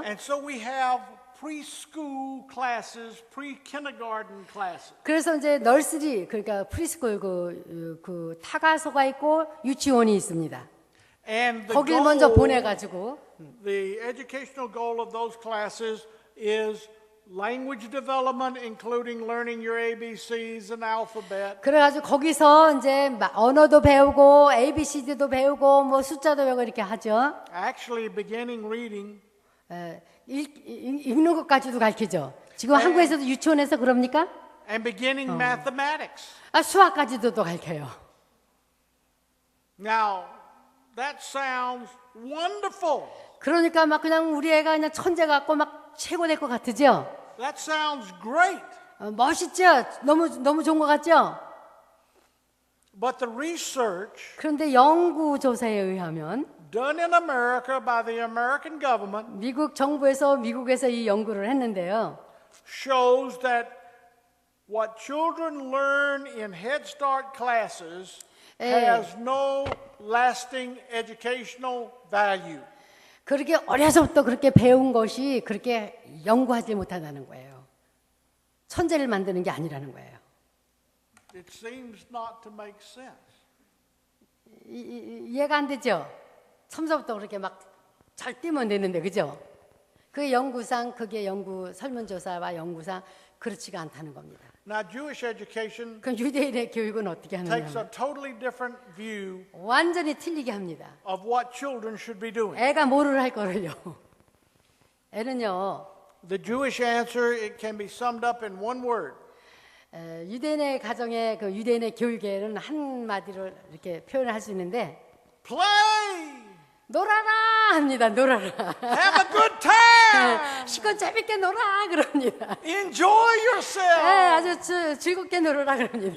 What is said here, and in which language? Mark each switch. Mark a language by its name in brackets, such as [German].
[English] And so we have preschool classes, pre-kindergarten classes. [Korean] 그래서 이제 널스리 그러니까 프리스쿨 그 타가소가 있고 유치원이 있습니다. [English] And the [Korean] 거길 먼저 [English] goal, [Korean] 보내가지고 [English] the educational goal of those classes is language development, including learning your ABCs and alphabet. [Korean] 그래가지고 거기서 이제 언어도 배우고 ABCD도 배우고 뭐 숫자도 배우고 이렇게 하죠. [English] Actually, beginning reading. [Korean] 읽는 것까지도 가르치죠. 지금 한국에서도 유치원에서 그럽니까? [English] And beginning mathematics. [Korean] 수학까지도 또 가르쳐요. [English] Now, that sounds wonderful. [Korean] 그러니까 막 그냥 우리 애가 그냥 천재 같고 막 최고 될 것 같으죠. [English] That sounds great. [Korean] 멋있죠. 너무 좋은 것 같죠. [English] But the research [Korean] 그런데 연구 조사에 의하면 [English] done in America by the American government [Korean] 미국 정부에서 미국에서 이 연구를 했는데요. [English] shows that what children learn in Head Start classes has no lasting educational value. [Korean] 그렇게 어려서부터 그렇게 배운 것이 그렇게 연구하지 못한다는 거예요. 천재를 만드는 게 아니라는 거예요. [English] It seems not to make sense. [Korean] 이해가 안 되죠? 처음부터 그렇게 막 잘 뛰면 되는데 그죠? 그 연구상 그게 연구 설문조사와 연구상 그렇지가 않다는 겁니다. [English] Now, Jewish education [Korean] 그럼 유대인의 교육은 어떻게 [English] takes [Korean] 하느냐? [English] a totally different view [Korean] 완전히 틀리게 합니다. [English] of what children should be doing. [Korean] 애가 뭐를 할 거를요? 애는요. [English] The Jewish answer, it can be summed up in one word. [Korean] 유대인의 가정의 그 유대인의 교육에는 한 마디로 이렇게 표현을 할 수 있는데 [English] Play! [Korean] 놀아라 합니다. 놀아라. [English] Have a good time! [Korean] 시간 재밌게 놀아 그럽니다. [English] Enjoy yourself! [Korean] 아주 즐겁게 놀아라 그럽니다.